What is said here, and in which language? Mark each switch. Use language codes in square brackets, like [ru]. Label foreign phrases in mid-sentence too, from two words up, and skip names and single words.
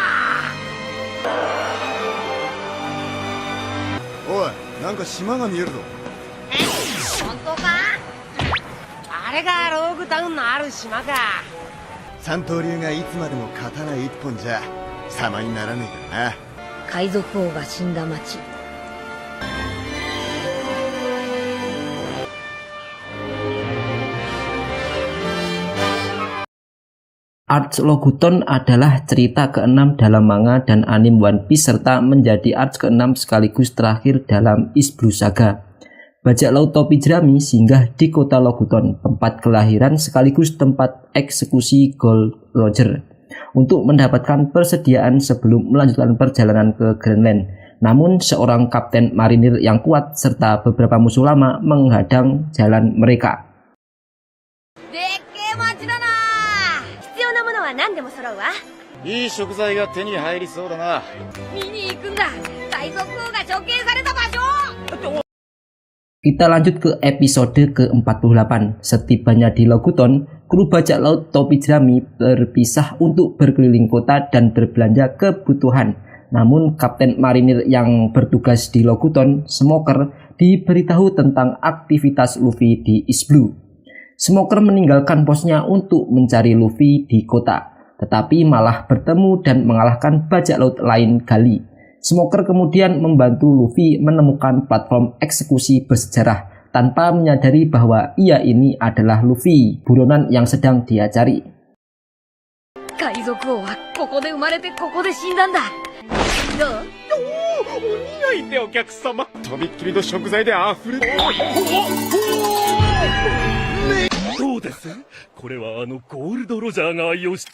[ja] おい、なんか島が見えるぞ。本当か？あれがローグタウンのある島か。三刀流がいつまでも刀一本じゃ様にならねえからな。海賊王が死んだ町。 [id] Arch Loguton adalah cerita ke-6 dalam manga dan anime One Piece serta menjadi arch ke-6 sekaligus terakhir dalam East Blue Saga. Bajak laut topi jerami singgah di kota Loguton, tempat kelahiran sekaligus tempat eksekusi Gold Roger, untuk mendapatkan persediaan sebelum melanjutkan perjalanan ke Greenland. Namun seorang kapten marinir yang kuat serta beberapa musuh lama menghadang jalan mereka. [ja] 何でも揃うわ。いい食材が手に入りそうだな。見に行くんだ。海賊王が処刑された場所。 [id] Kita lanjut ke episode ke-48. Setibanya di Loguton, kru bajak laut topi jerami berpisah untuk berkeliling kota dan berbelanja kebutuhan. Namun kapten marinir yang bertugas di Loguton, Smoker, diberitahu tentang aktivitas Luffy di East Blue. Smoker meninggalkan posnya untuk mencari Luffy di kota, tetapi malah bertemu dan mengalahkan bajak laut lain Gali. Smoker kemudian membantu Luffy menemukan platform eksekusi bersejarah tanpa menyadari bahwa ia ini adalah Luffy, buronan yang sedang dia cari. [ja] 海賊王はここで生まれてここで死んだんだ。どう？お似合いでお客様。とびっきりの食材であふれ。どうです？これはゴールドロジャーが愛用し。